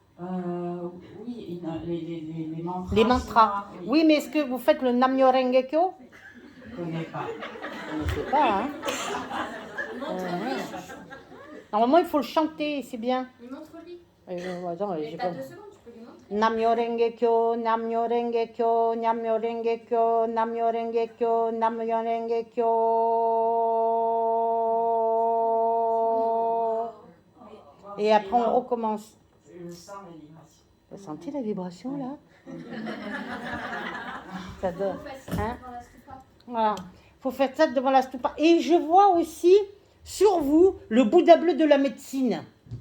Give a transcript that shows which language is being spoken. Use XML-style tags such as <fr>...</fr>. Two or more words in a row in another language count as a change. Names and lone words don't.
<fr>Oui, les mantras. Les mantras. chinois, Oui, mais est-ce que vous faites le</fr> <ja>南無妙 蓮華 経?</ja> <fr>Je connais pas. Je ne sais pas, hein. Normalement, il faut le chanter, c'est bien. Montre-lui. Attends, j'ai T'as pas... 2 secondes, tu peux lui montrer.</fr> <ja>南無妙 蓮華 経 南無妙 蓮華 経 南無妙 蓮華 経 南無妙 蓮華 経 南無妙 蓮華 経, Namyo Renge Kyo, Namyo Renge Kyo, Namyo Renge Kyo.</ja> <fr>Et après, on recommence. Je sens les vibrations. Vous sentez la vibration, là? Ça donne, hein? Voilà. Il faut faire ça devant la stupa. Et je vois aussi sur vous le Bouddha bleu de la médecine.</fr>